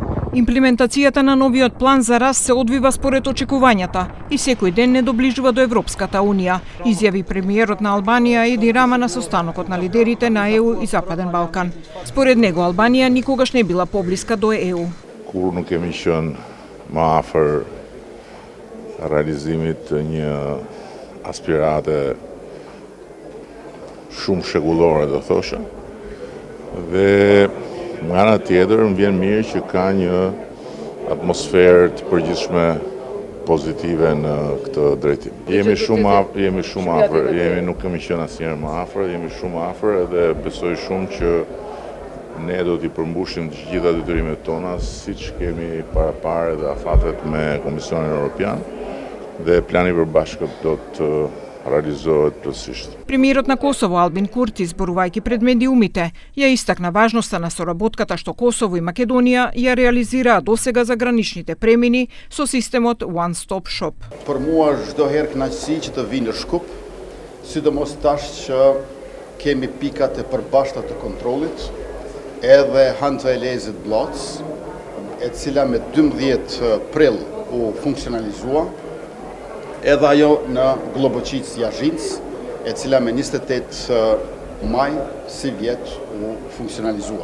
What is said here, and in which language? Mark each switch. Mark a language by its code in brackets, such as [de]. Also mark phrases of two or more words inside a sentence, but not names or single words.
[mk] Имплементацијата на новиот план за раст се одвива според очекувањата и секој ден не доближува до Европската Унија, изјави премиерот на Албанија Еди Рама на состанокот на лидерите на ЕУ и Западен Балкан. Според него Албанија никогаш не била поблиска до ЕУ. [sq] Kur nuk kemi qenë më afër realizimit të një aspirate shumë shekullore, do thosha. Dhe nga ana tjetër më vjen mirë që ka një atmosferë të përgjithshme pozitive në këtë drejtim. Jemi shumë afër, nuk kemi qenë asnjëherë më afër, jemi shumë afër edhe besoj shumë që ne do t'i përmbushim të gjitha detyrimet tona, siç kemi parapare dhe afatet me Komisionin Evropian, dhe plani përbashkët do të realizohet plotësisht. [mk] Премиерот на Косово Албин Курти, зборувајќи пред медиумите, ја истакна важноста на соработката што Косово и Македонија ја реализираа досега за граничните премини со системот [en] One Stop Shop. [sq] Për mua çdo herë kënaqësi që të vi në Shkup, sidomos tash që kemi pikat e përbashkëta të kontrollit, edhe Hanta Elezit Blac, e cila me 12 prill u funksionalizua, edhe ajo në Globoqic Jazhinc, e cila me 28 maj si vjet u funksionalizua.